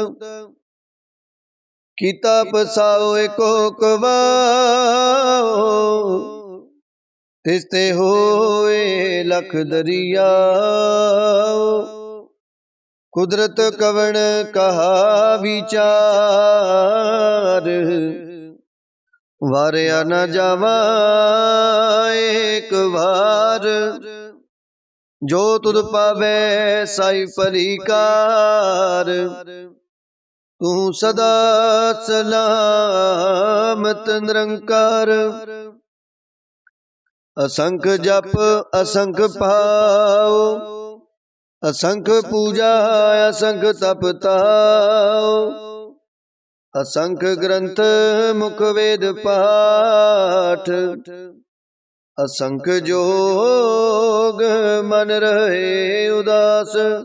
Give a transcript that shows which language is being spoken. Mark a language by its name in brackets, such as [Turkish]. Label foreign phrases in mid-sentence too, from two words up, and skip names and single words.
[Punjabi] ਕੀਤਾ ਪਸਾਓ ਏਕੋ ਕਬਾਓ, ਤਿਸਤੇ ਹੋਏ ਲਖ ਦਰਿਆ, ਕੁਦਰਤ ਕਵਣ ਕਹਾ ਵਿਚਾਰ, ਵਾਰਿਆ ਨ ਜਾਵਾ ਏਕ ਬਾਰ, ਜੋ ਤੁਦ ਪਾਵੇ ਸਾਈ ਪਰਿਕਾਰ। ਤੂ ਸਦਾ ਸਲਾਮਤ ਨਿਰੰਕਾਰ, ਅਸੰਖ ਜਪ ਅਸੰਖ ਪਾਓ, ਅਸੰਖ ਪੂਜਾ ਅਸੰਖ ਤਪ ਤਾਓ। ਅਸੰਖ ਗ੍ਰੰਥ ਮੁਖ ਵੇਦ ਪਾਠ, ਅਸੰਖ ਜੋਗ ਮਨ ਰਹੇ ਉਦਾਸ।